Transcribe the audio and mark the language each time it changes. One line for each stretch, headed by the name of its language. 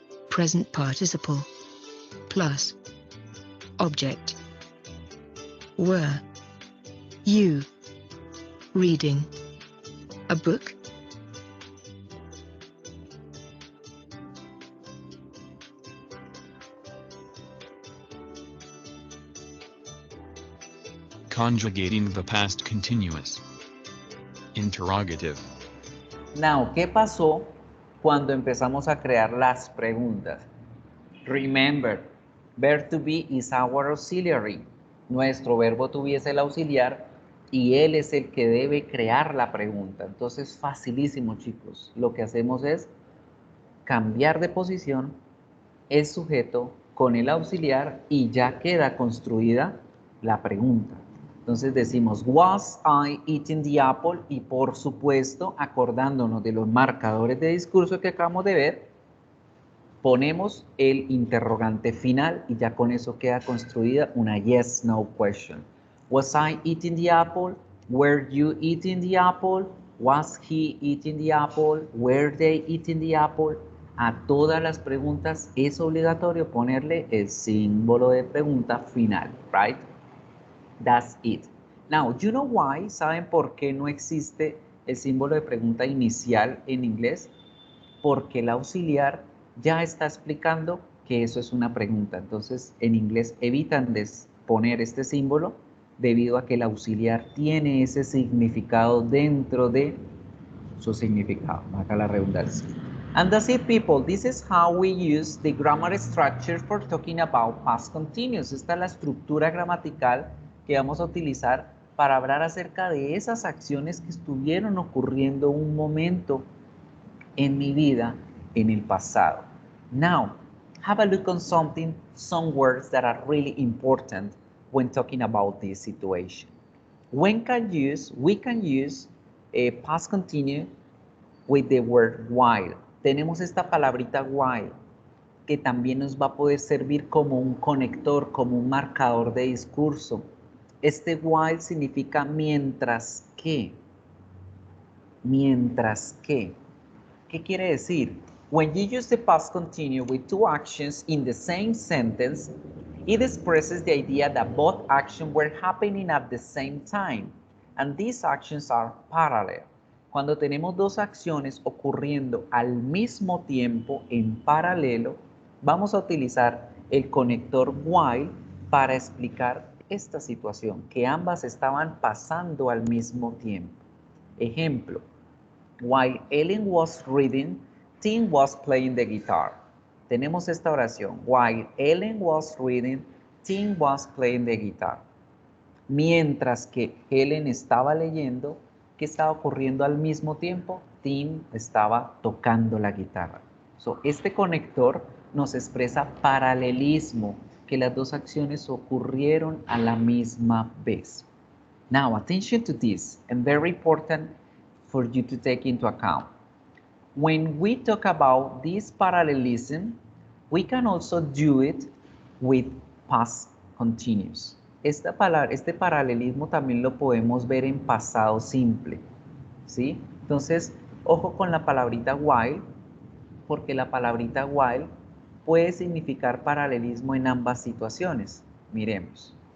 English: Present participle. Plus. Object. Were. You. Reading. A book. Conjugating the past continuous. Interrogative.
Spanish: Now, ¿qué pasó cuando empezamos a crear las preguntas?
English: Remember, verb to be is our auxiliary.
Spanish: Nuestro verbo to be es el auxiliar y él es el que debe crear la pregunta. Entonces, facilísimo, chicos. Lo que hacemos es cambiar de posición el sujeto con el auxiliar y ya queda construida la pregunta. Entonces decimos,
English: was I eating the apple?
Spanish: Y por supuesto, acordándonos de los marcadores de discurso que acabamos de ver, ponemos el interrogante final y ya con eso queda construida una yes-no question.
English: Was I eating the apple? Were you eating the apple? Was he eating the apple? Were they eating the apple?
Spanish: A todas las preguntas es obligatorio ponerle el símbolo de pregunta final,
English: right? That's it. Now, you know why?
Spanish: ¿Saben por qué no existe el símbolo de pregunta inicial en inglés? Porque el auxiliar ya está explicando que eso es una pregunta. Entonces, en inglés evitan poner este símbolo debido a que el auxiliar tiene ese significado dentro de su significado. Acá la redundancia.
English: And that's it, people. This is how we use the grammar structure for talking about past continuous.
Spanish: Esta es la estructura gramatical que vamos a utilizar para hablar acerca de esas acciones que estuvieron ocurriendo un momento en mi vida en el pasado.
English: Now, have a look on some words that are really important when talking about this situation. We can use a past continuous with the word while.
Spanish: Tenemos esta palabrita while, que también nos va a poder servir como un conector, como un marcador de discurso. Este while significa mientras que. Mientras que. ¿Qué quiere decir?
English: When you use the past continuous with two actions in the same sentence, it expresses the idea that both actions were happening at the same time, and these actions are parallel.
Spanish: Cuando tenemos dos acciones ocurriendo al mismo tiempo en paralelo, vamos a utilizar el conector while para explicar esta situación, que ambas estaban pasando al mismo tiempo.
English: Ejemplo, while Ellen was reading, Tim was playing the guitar.
Spanish: Tenemos esta oración,
English: while Ellen was reading, Tim was playing the guitar.
Spanish: Mientras que Helen estaba leyendo, ¿qué estaba ocurriendo al mismo tiempo? Tim estaba tocando la guitarra. Este conector nos expresa paralelismo, que las dos acciones ocurrieron a la misma vez.
English: Now, attention to this, and very important for you to take into account. When we talk about this parallelism, we can also do it with past continuous.
Spanish: Este paralelismo también lo podemos ver en pasado simple, ¿sí? Entonces, ojo con la palabrita while, porque la palabrita while puede significar paralelismo en ambas situaciones. Miremos.